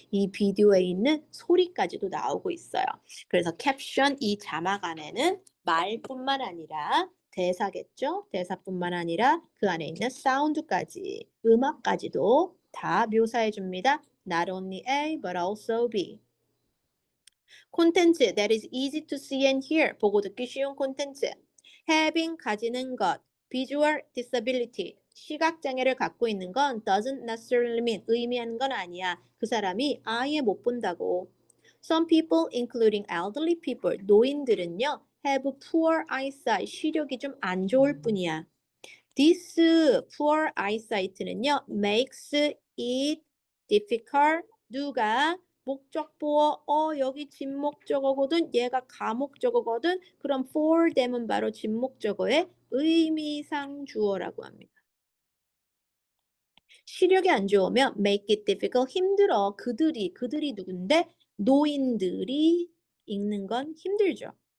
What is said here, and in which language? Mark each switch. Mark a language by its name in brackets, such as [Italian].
[Korean] 이 비디오에 있는 소리까지도 나오고 있어요. 그래서 캡션 이 자막 안에는 말뿐만 아니라 대사겠죠? 대사뿐만 아니라 그 안에 있는 사운드까지, 음악까지도 다 묘사해 줍니다. [English] Not only A, but also B. 콘텐츠 that is easy to see and hear. [Korean] 보고 듣기 쉬운 콘텐츠. [English] having [Korean] 가지는 것. [English] visual disability. [Korean] 시각장애를 갖고 있는 건 [English] doesn't necessarily mean [Korean] 의미하는 건 아니야. 그 사람이 아예 못 본다고. [English] Some people, including elderly people, [Korean] 노인들은요, [English] have poor eyesight. [Korean] 시력이 좀 안 좋을 뿐이야. [English] This poor eyesight는요, makes it difficult. [Korean] 누가 목적보어 여기 진목적어거든 얘가 가목적어거든 그럼 for them은 바로 진목적어의 의미상 주어라고 합니다. 시력이 안 좋으면 [English] make it difficult [Korean] 힘들어. 그들이 누군데 노인들이 읽는 건 힘들죠.